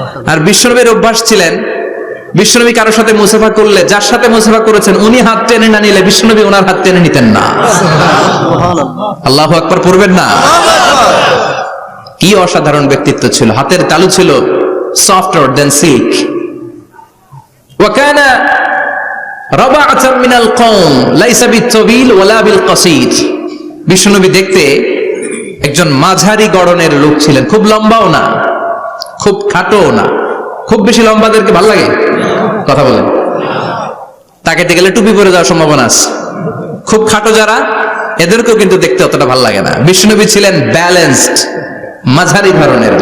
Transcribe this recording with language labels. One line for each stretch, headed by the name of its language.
Bangla: আর বিশ্বনবীর অভ্যাস ছিলেন, বিশ্বনবী কারোর সাথে মুসাফা করলে, যার সাথে মুসাফা করেছেন উনি হাত টেনে না নিলে বিশ্বনবী ওনার হাত টেনে নিতেন না। আল্লাহু আকবার পড়বেন না? কি অসাধারণ ব্যক্তিত্ব ছিল। হাতের তালু ছিল
English: softer than silk.
Arabic: وكان ربعة من القوم ليس بالطويل ولا بالقصير.
Bangla: বিশ্বনবী দেখতে একজন মাঝারি গড়নের লোক ছিলেন, খুব লম্বাও না, খুব খাটোও না। খুব বেশি লম্বাদেরকে ভালো লাগে? কথা বলেন। তাকাইতে গেলে টুপি পরে যাওয়ার সম্ভাবনা আছে। খুব খাটো যারা, এদেরকেও কিন্তু দেখতে অতটা ভালো লাগে না। বিশ্বনবী ছিলেন ব্যালেন্সড, মাঝারি ধরনের।